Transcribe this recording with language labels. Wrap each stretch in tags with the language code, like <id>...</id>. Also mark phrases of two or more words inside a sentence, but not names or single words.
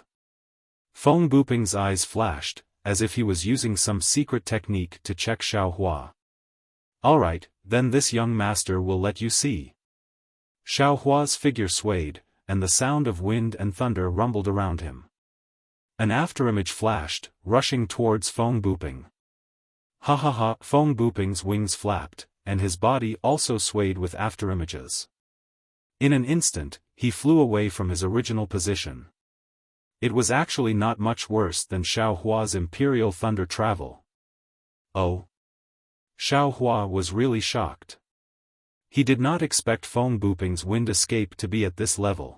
<en>Feng Buping's eyes flashed, as if he was using some secret technique to check Xiaohua. Alright, then this young master will let you see. Xiaohua's figure swayed, and the sound of wind and thunder rumbled around him. An afterimage flashed, rushing towards Feng Buping. Ha ha ha! Feng Buping's wings flapped, and his body also swayed with afterimages. In an instant, he flew away from his original position. It was actually not much worse than Xiao Hua's Imperial Thunder travel. Oh! Xiao Hua was really shocked. He did not expect Feng Buping's wind escape to be at this level.</en>